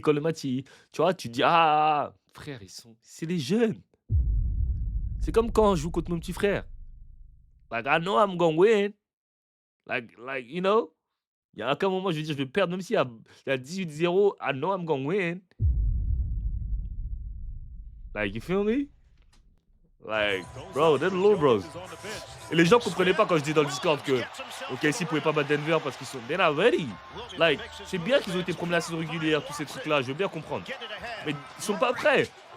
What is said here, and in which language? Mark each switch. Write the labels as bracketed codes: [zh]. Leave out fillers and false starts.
[fr] Quand le match, tu vois, tu dis, ah, frère, c'est des jeunes. C'est comme quand je joue contre mon petit frère. [en] Like, I know I'm gonna win. [fr] Like, you know, il y a aucun moment, je vais dire, je vais perdre, même s'il y a 18-0, [en] I know I'm gonna win. Like, you feel me? Like, bro, they're the little bros. [fr] Et les gens comprenaient pas quand je dis dans le Discord que OKC pouvait pas battre Denver parce qu'ils sont [en] they're not ready. [fr] Like, c'est bien qu'ils ont été premiers à la saison régulière, tous ces trucs-là, je veux bien comprendre. Mais ils sont pas prêts.